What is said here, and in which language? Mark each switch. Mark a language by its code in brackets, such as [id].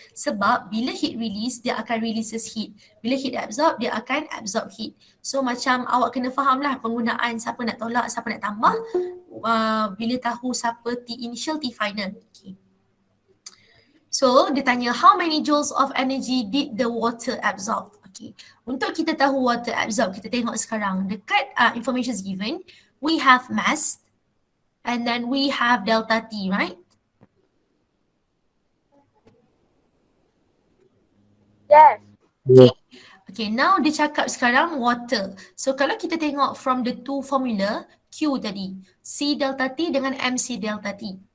[ms] Sebab bila heat release, dia akan releases heat. Bila heat absorb, dia akan absorb heat. So macam awak kena faham lah penggunaan siapa nak tolak, siapa nak tambah. Bila tahu siapa T initial, T final. Okay. So dia tanya [en] how many joules of energy did the water absorb? Okay. [ms] Untuk kita tahu water absorb, kita tengok sekarang. Dekat [en] information given, we have mass and then we have delta T, right? Yes. Yeah. [ms] Okay, now dia cakap sekarang water. So kalau kita tengok [en] from the two formula, [ms] Q tadi, C delta T dengan MC delta T.